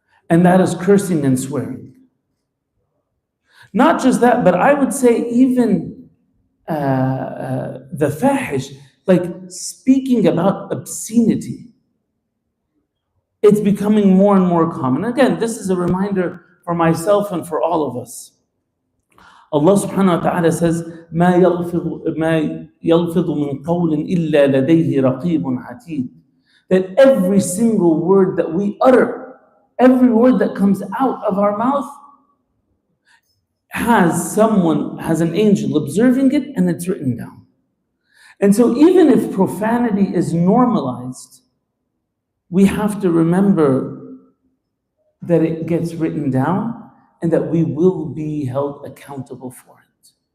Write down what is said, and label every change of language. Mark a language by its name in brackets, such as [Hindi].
[English] And that is cursing and swearing. Not just that, but I would say even the fahish, like speaking about obscenity, it's becoming more and more common. Again, this is a reminder for myself and for all of us. Allah subhanahu wa ta'ala says, [Arabic] مَا يَلْفِظُ مِنْ قَوْلٍ إِلَّا لَدَيْهِ رَقِيبٌ عَتِيدٌ. [English] That every single word that we utter, every word that comes out of our mouth, has an angel observing it, and it's written down. And so even if profanity is normalized, we have to remember that it gets written down and that we will be held accountable for it.